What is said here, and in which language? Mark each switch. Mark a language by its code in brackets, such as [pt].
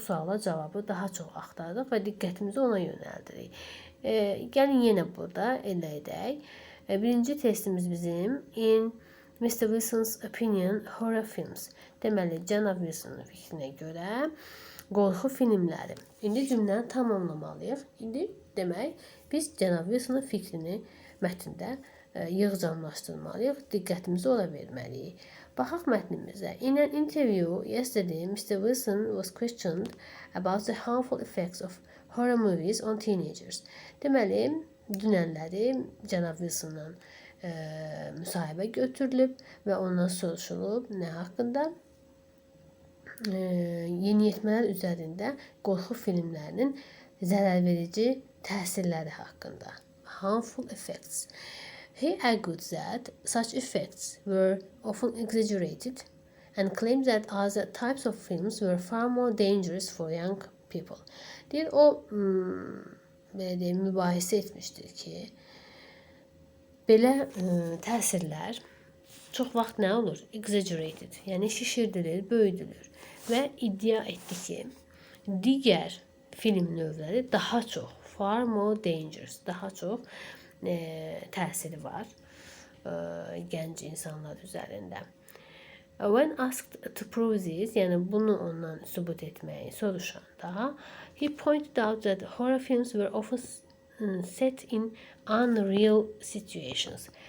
[az] O suala cavabı daha çox axtarırıq və diqqətimizi ona yönəldirik. Gəlin yenə burada elə edək. Birinci testimiz bizim [en] in Mr. Wilson's opinion horror films. [az] Deməli, cənab Wilson'un fikrinə görə qorxu filmləri. İndi cümləni tamamlamalıyıq. İndi demək, biz cənab Wilson'un fikrini mətndə yığcamlaşdırmalıyıq, diqqətimizi ora verməliyik. Baxaq mətnimizə. [en] In an interview yesterday, Mr. Wilson was questioned about the harmful effects of horror movies on teenagers. [az] Deməli, dünənləri cənab Wilson'la müsahibə götürülüb və ondan soruşulub nə haqqında? Yeniyetmələr üzərində qorxu filmlərinin zərərverici təsirləri haqqında. [en] Harmful effects. He argued that such effects were often exaggerated and claimed that other types of films were far more dangerous for young people. [az] Deyir, o mübahisə etmişdir ki, belə təsirlər çox vaxt nə olur? Exaggerated, yəni şişirdilir, böyüdülür və iddia etdi ki, digər film növləri daha çox, [en] far more dangerous, [az] daha çox təsiri var gənc insanlar üzərində. [en] When asked to prove this, [az] yəni bunu ondan sübut etməyi soruşanda, [en] he pointed out that horror films were often set in unreal situations.